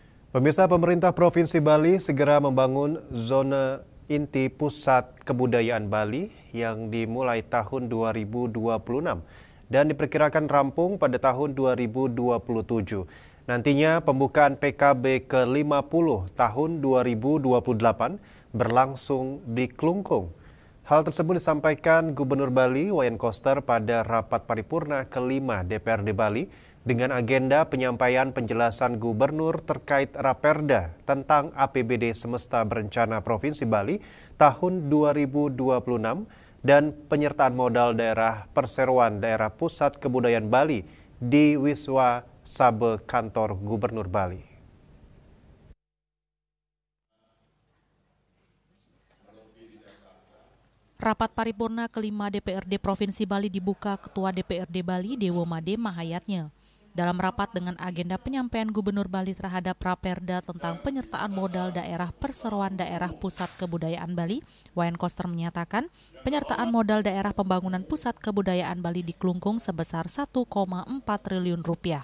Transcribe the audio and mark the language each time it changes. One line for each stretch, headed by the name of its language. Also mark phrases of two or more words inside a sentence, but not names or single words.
Indonesian: Pemirsa, pemerintah Provinsi Bali segera membangun zona inti pusat kebudayaan Bali yang dimulai tahun 2026 dan diperkirakan rampung pada tahun 2027. Nantinya pembukaan PKB ke-50 tahun 2028 berlangsung di Klungkung. Hal tersebut disampaikan Gubernur Bali Wayan Koster pada rapat paripurna ke-5 DPRD Bali dengan agenda penyampaian penjelasan gubernur terkait Raperda tentang APBD Semesta Berencana Provinsi Bali tahun 2026 dan penyertaan modal daerah perseroan daerah pusat kebudayaan Bali di Wiswa Sabe Kantor Gubernur Bali. Rapat paripurna ke-5 DPRD Provinsi Bali dibuka Ketua DPRD Bali Dewo Made Mahayatnya. Dalam rapat dengan agenda penyampaian Gubernur Bali terhadap Raperda tentang penyertaan modal daerah perseroan daerah pusat kebudayaan Bali, Wayan Koster menyatakan penyertaan modal daerah pembangunan pusat kebudayaan Bali di Klungkung sebesar 1,4 triliun rupiah.